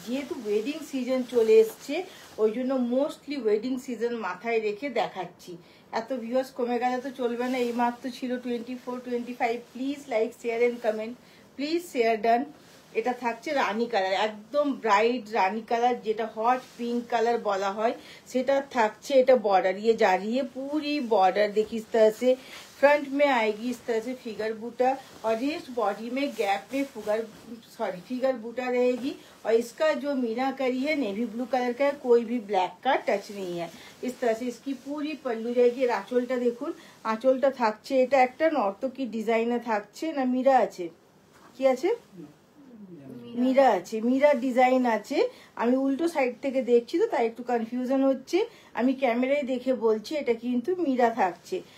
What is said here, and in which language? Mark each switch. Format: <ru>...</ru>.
<bn>যেহেতু wedding season চলে এসছে, ওই জন্য মোস্টলি ওয়েডিং সিজন মাথায় রেখে দেখাচ্ছি। এত ভিউয়ার্স কমে গেলে তো চলবে না। এই মাত্র ছিল 24-25। Please like share and comment, please share done. এটা থাকছে রানী কালার, একদম ব্রাইট রানী কালার, যেটা</bn> <hi>हॉट पिंक कलर बोला है,</hi> <bn>सेटा থাকছে।</bn> <hi>এটা बॉर्डर ये जा रही है पूरी बॉर्डर, देखिए इस तरह से फ्रंट में आएगी, इस तरह से फिगर बूटा, और रेस्ट बॉडी में गैप में फिगर बूटा रहेगी। और इसका जो मीनाकरी है नेवी ब्लू कलर का है, कोई भी ब्लैक का टच नहीं है। इस तरह से इसकी पूरी पल्लू जाएगी।</hi> <bn>आँचलটা দেখুন, आँचलটা থাকছে এটা একটা নর্তকী ডিজাইনে থাকছে না, মীরা আছে, কি আছে, মীরা আছে, মীরা ডিজাইন আছে। আমি উল্টো সাইড থেকে দেখছি তো তাই একটু কনফিউশন হচ্ছে। আমি ক্যামেরায় দেখে বলছি এটা কিন্তু মীরা থাকছে।</bn>